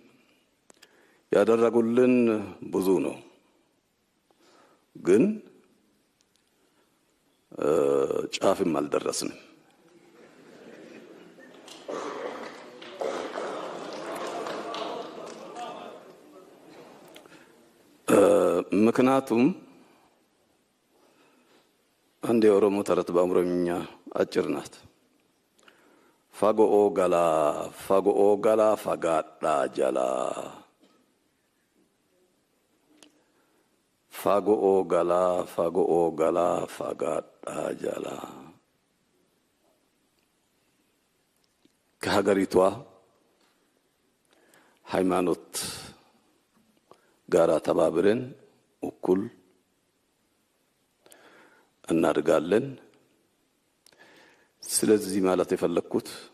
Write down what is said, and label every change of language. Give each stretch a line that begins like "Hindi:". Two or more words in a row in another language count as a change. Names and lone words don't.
Amharic: ያደረጉልን ብዙ ነው፣ ግን ጫፍም አልደረስንም። ምክንያቱም አንድ የኦሮሞ ተረት በአምሮኛ አጭር ናት።
Oromo: fagoo galaa fagaadhaa jalaa fagoo galaa fagaadhaa jalaa ከሀገሪቷ
Amharic: ሃይማኖት ጋራ ተባብረን እኩል እናድጋለን። ስለዚህ ማለት የፈለኩት